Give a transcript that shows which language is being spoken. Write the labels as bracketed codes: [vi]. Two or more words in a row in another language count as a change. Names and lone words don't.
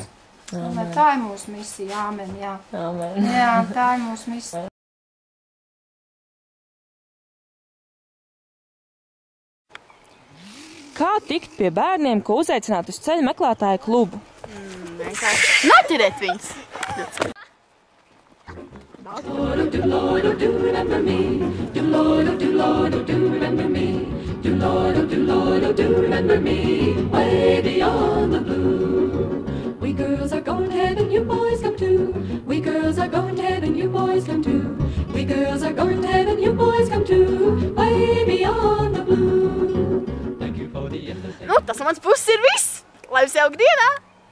[lv] Tomēr tā ir mūsu misija, āmen, jā. Āmen. Jā, tā ir mūsu misija. Kā tikt pie bērniem, ko uzaicināt uz ceļu meklētāju klubu? Vienkārši noķerēt viņus. [en] Lord, oh, do, Lord, oh, do remember me. Do, Lord, oh, do, Lord, oh, do remember me. Do, Lord, oh, do, Lord, oh, do remember me. Way beyond the blue. We girls are going to heaven, you boys come too. We girls are going to heaven, you boys come too. We girls are going to heaven, you boys come too. Way beyond the blue. Thank you for the [lv] Nu, tas no mans puses ir viss. Lai jums jauka dienā!